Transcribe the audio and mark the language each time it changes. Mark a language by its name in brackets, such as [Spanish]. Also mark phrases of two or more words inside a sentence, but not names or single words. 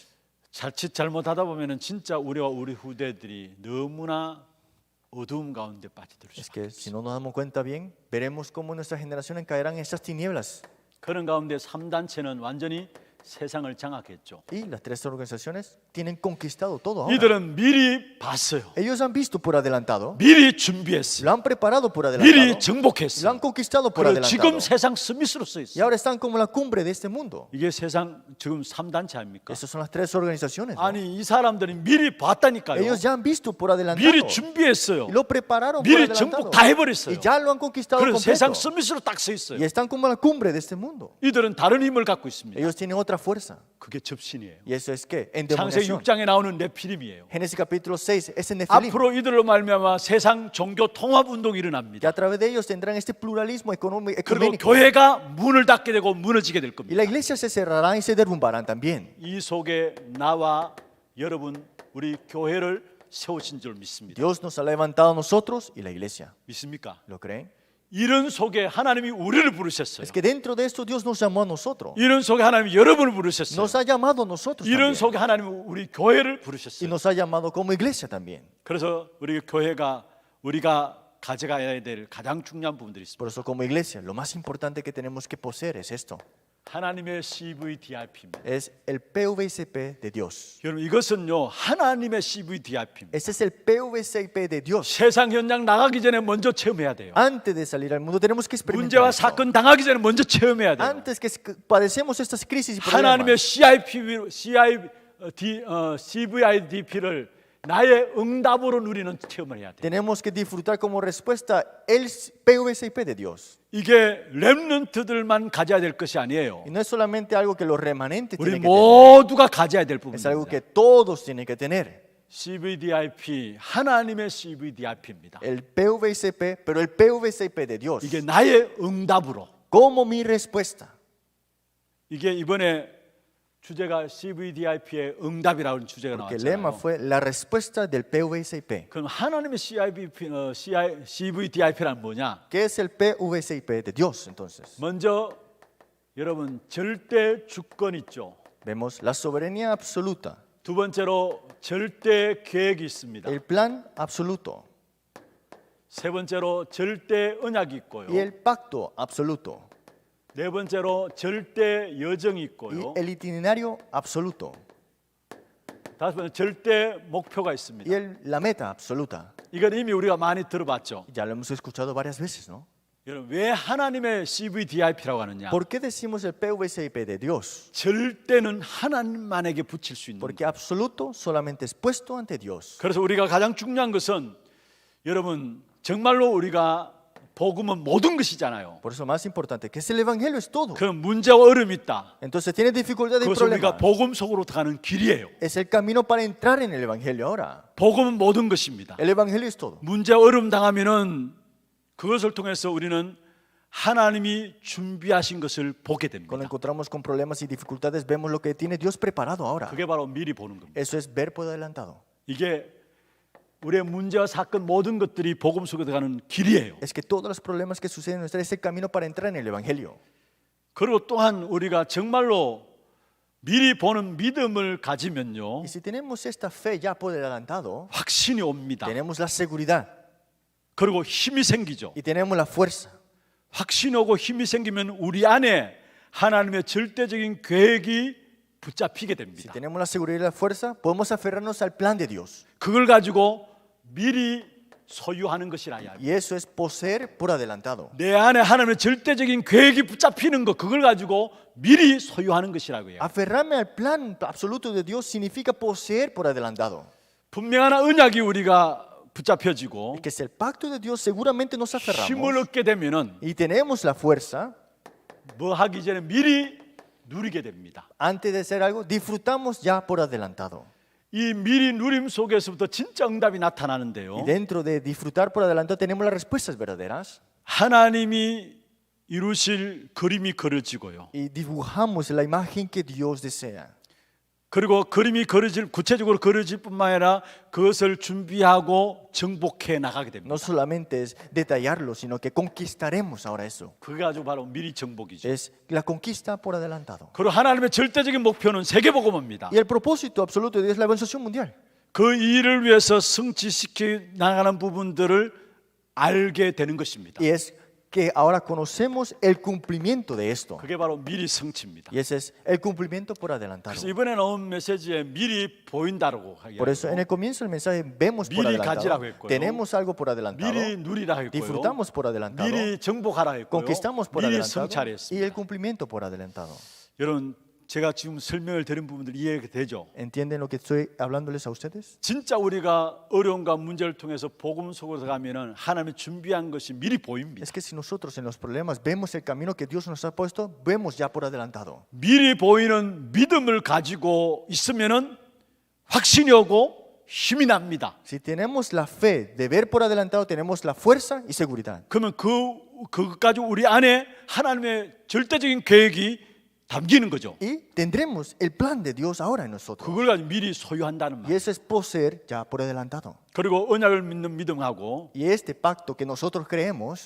[Korean] 자칫 잘못하다 보면은 진짜 우리와 우리 후대들이 너무나 어두움 가운데 빠져들 수 [Spanish] Es [Korean] 있어요. [Spanish] que si no nos damos cuenta bien, veremos cómo nuestra generación caerán en esas tinieblas. [Korean] 그런 가운데 3단체는 완전히 세상을 장악했죠. [Spanish] Y las tres organizaciones tienen conquistado todo ahora. [Korean] 이들은 미리 봤어요. [Spanish] Ellos han visto por adelantado, [Korean] 미리 준비했어요. [Spanish] lo han preparado por [Korean] 미리 [Spanish] adelantado, lo han [Korean] 정복했어요. [Spanish] conquistado por [Korean] 그리고 지금 [Spanish] adelantado. [Korean] 세상 스미스로 써 [Spanish] Y [Korean] 있어요. [Spanish] ahora están como la cumbre de este mundo. [Korean] 이게 세상 지금 3단체 아닙니까? [Spanish] Esas son las tres organizaciones. ¿no? [Korean] 아니 이 사람들이 미리 봤다니까요. [Spanish] Ellos ya han visto por adelantado. [Korean] 미리 준비했어요. [Spanish] Y lo prepararon por [Korean] 미리 [Spanish] adelantado. [Korean] 정복 다 해버렸어요. [Spanish] Y ya lo han conquistado [Korean] 그래서 세상 [Spanish] completo. [Korean] 스미스로 딱 서 있어요. [Spanish] Y están como la cumbre de este mundo. [Korean] 이들은 다른 힘을 갖고 있습니다. [Spanish] Ellos tienen otra fuerza. [Korean] 그게 접신이에요. [Spanish] Y eso es que [Korean] 창세기 [Spanish] endemoniación. [Korean] 6장에 나오는 네피림이에요. [Spanish] Génesis capítulo 6 es el Nefilim. [Korean] 앞으로 이들로 말미암아 세상 종교 통합 운동이 [Spanish] Que [Korean] 일어납니다. [Spanish] a través de ellos tendrán este pluralismo [Korean] 그리고 [Spanish] ecuménico. [Korean] 교회가 문을 닫게 되고 무너지게 될 [Spanish] Y [Korean] 겁니다. [Spanish] la iglesia se cerrará y se derrumbarán también. [Korean] 이 속에 나와 여러분 우리 교회를 세우신 줄 믿습니다. [Spanish] Dios nos ha levantado a nosotros y la iglesia. [Korean] 믿습니까? [Spanish] ¿Lo creen? [Korean] 이런 속에 하나님이 우리를 부르셨어요. [Spanish] Es que dentro de esto Dios nos llamó a nosotros. [Korean] 이런 속에 하나님이 여러분을 부르셨어요. [Spanish] Nos ha llamado a nosotros [Korean] 이런 [Spanish] también. [Korean] 속에 하나님이 우리 교회를 [Spanish] Y [Korean] 부르셨어요. [Spanish] nos ha llamado como iglesia también. [Korean] 그래서 우리 교회가 우리가 가져가야 될 가장 중요한 부분들이 있습니다. [Spanish] Por eso como iglesia, lo más importante que tenemos que poseer es esto. [Korean] 하나님의 CVDIP입니다. [Spanish] Es el PVCP de Dios. [Korean] 여러분 이것은요 하나님의 CVDIP입니다. [Spanish] Ese es el PVCP de Dios. [Korean] 세상 현장 나가기 전에 먼저 체험해야 돼요. [Spanish] Antes de salir al mundo tenemos que experimentar [Korean] 문제와 [Spanish] esto. [Korean] 사건 당하기 전에 먼저 체험해야 돼요. [Spanish] Antes que padecemos estas crisis y [Korean] 하나님의 [Spanish] problemas, [Korean] CVIDP를 나의 응답으로 누리는 체험을 해야 돼요. [Spanish] tenemos que disfrutar como respuesta el PVCP de Dios. [Korean] 이게 렘넌트들만 가져야 될 것이 아니에요. [Spanish] Y no es solamente algo que los remanentes [Korean] 우리 [Spanish] tienen que tener, [Korean] 모두가 가져야 될 [Spanish] es algo [Korean] 부분입니다. [Spanish] que todos tienen que tener. [Korean] CVDIP 하나님의 CVDIP입니다. [Spanish] El PVCP, pero el PVCP de Dios. [Korean] 이게 나의 응답으로. [Spanish] Como mi respuesta. [Korean] 이게 이번에 주제가 CVDIP의 응답이라는 주제가 [Spanish] Que el lema [Korean] 나왔잖아요. [Spanish] fue la respuesta del PVCP. [Korean] 그럼 하나님의 CVDIP란 뭐냐? [Spanish] ¿Qué es el PVCP de Dios entonces? [Korean] 먼저 여러분 절대 주권 있죠. [Spanish] Vemos la soberanía absoluta. [Korean] 두 번째로 절대 계획이 있습니다. [Spanish] el plan absoluto [Korean] 세 번째로 절대 언약이 있고요. [Spanish] y el pacto absoluto [Korean] 네 번째로 절대 여정이 [Spanish] y [Korean] 있고요. [Spanish] el itinerario absoluto [Korean] 다섯 번째 절대 목표가 [Spanish] y [Korean] 있습니다. [Spanish] la meta absoluta. [Korean] 이건 이미 우리가 많이 들어봤죠. [Spanish] Ya lo hemos escuchado varias veces, ¿no? [Korean] 여러분 왜 하나님의 CVDIP라고 하느냐? [Spanish] ¿Por qué decimos el PVCIP de Dios? [Korean] 절대는 하나님만에게 붙일 수 있는 [Spanish] Porque [Korean] 것. [Spanish] absoluto solamente es puesto ante Dios. [Korean] 그래서 우리가 가장 중요한 것은 여러분 정말로 우리가 복음은 모든 것이잖아요. [Spanish] Por eso lo más importante, que es el Evangelio, es todo. [Korean] 그런 문제와 어려움이 있다. [Spanish] Entonces tiene dificultad y [Korean] 그것은 우리가 [Spanish] problemas. [Korean] 복음 속으로 가는 길이에요. [Spanish] Es el camino para entrar en el Evangelio ahora. [Korean] 복음은 모든 것입니다. [Spanish] El Evangelio es todo. [Korean] 문제와 어려움 당하면은 그것을 통해서 우리는 하나님이 준비하신 것을 보게 [Spanish] Cuando [Korean] 됩니다. [Spanish] encontramos con problemas y dificultades, vemos lo que tiene Dios preparado ahora. [Korean] 그게 바로 미리 보는 겁니다. [Spanish] Eso es ver por adelantado. [Korean] 이게 우리의 문제와 사건 모든 것들이 복음 속에 들어가는 길이에요. [Spanish] Es que todos los problemas que suceden en nuestra vida es el camino para entrar en el Evangelio. [Korean] 그리고 또한 우리가 정말로 미리 보는 믿음을 가지면요 [Spanish] Y si tenemos esta fe ya por adelantado, [Korean] 확신이 옵니다. [Spanish] tenemos la seguridad [Korean] 그리고 힘이 생기죠. [Spanish] y tenemos la fuerza. [Korean] 확신이 오고 힘이 생기면 우리 안에 하나님의 절대적인 계획이 붙잡히게 [Spanish] Si [Korean] 됩니다. [Spanish] tenemos la seguridad y la fuerza, podemos aferrarnos al plan de Dios. [Korean] 그걸 가지고 미리 소유하는 것이라 이야기. [Spanish] Y eso es poseer por adelantado. [Korean] 내 안에 하나님의 절대적인 계획이 붙잡히는 것, 그걸 가지고 미리 소유하는 것이라고 해요. [Spanish] Aferrarme al plan absoluto de Dios significa poseer por adelantado. [Korean] 분명한 언약이 우리가 붙잡혀지고 [Spanish] Que es el pacto de Dios, seguramente nos [Korean] 힘을 [Spanish] aferramos [Korean] 얻게 되면은 [Spanish] y tenemos la fuerza. [Korean] 뭐 하기 전에 미리 누리게 됩니다. [Spanish] Antes de hacer algo, disfrutamos ya por adelantado. [Korean] 이 미리 누림 속에서부터 진짜 응답이 나타나는데요. [Spanish] Y dentro de disfrutar por adelantado tenemos las respuestas verdaderas [Korean] 하나님이 이루실 그림이 그려지고요. [Spanish] y dibujamos la imagen que Dios desea. [Korean] 그리고 그림이 구체적으로 그려질 뿐만 아니라 그것을 준비하고 정복해 나가게 됩니다. [Spanish] No solamente es detallarlo, sino que conquistaremos ahora eso. [Korean] 그게 아주 바로 미리 정복이죠. [Spanish] Es la conquista por adelantado. [Korean] 그리고 하나님의 절대적인 목표는 세계복음입니다. [Spanish] Y el propósito absoluto de Dios es la evangelización mundial. [Korean] 그 일을 위해서 성취시켜 나가는 부분들을 알게 되는 것입니다. [Spanish] Y es que ahora conocemos el cumplimiento de esto. [Korean] 그게 바로 미리 성취입니다. [Spanish] Y ese es el cumplimiento por adelantado. [Korean] 그래서 이번에 나온 메시지에 미리 보인다라고 [Spanish] Por eso en [Korean] 하기로 [Spanish] el comienzo del mensaje vemos por [Korean] 미리 [Spanish] adelantado. [Korean] 가지라고 했고요. [Spanish] Tenemos algo por adelantado. [Korean] 미리 누리라 했고요. [Spanish] Disfrutamos por adelantado. [Korean] 미리 정복하라 했고요. [Spanish] Conquistamos por [Korean] 미리 [Spanish] adelantado. Y el [Korean] 성찰했습니다. [Spanish] cumplimiento por adelantado. [Korean] 여러분 제가 지금 설명을 드린 부분들 이해가 되죠? [Spanish] ¿Entienden lo que estoy hablándoles a ustedes? [Korean] 진짜 우리가 어려움과 문제를 통해서 복음 속으로 가면은 하나님이 준비한 것이 미리 보입니다. [Spanish] Es que si nosotros en los problemas vemos el camino que Dios nos ha puesto, vemos ya por adelantado. [Korean] 미리 보이는 믿음을 가지고 있으면은 확신이 오고 힘이 납니다. [Spanish] Si tenemos la fe de ver por adelantado, tenemos la fuerza y seguridad. [Korean] 그러면 그것까지 우리 안에 하나님의 절대적인 계획이 담기는 거죠. [Spanish] Y tendremos el plan de Dios ahora en nosotros. [Korean] 그걸 가지고 미리 소유한다는 [Spanish] Y [Korean] 말. [Spanish] eso es poseer ya por adelantado. [Korean] 그리고 언약을 믿는 믿음하고 [Spanish] Y este pacto que nosotros creemos,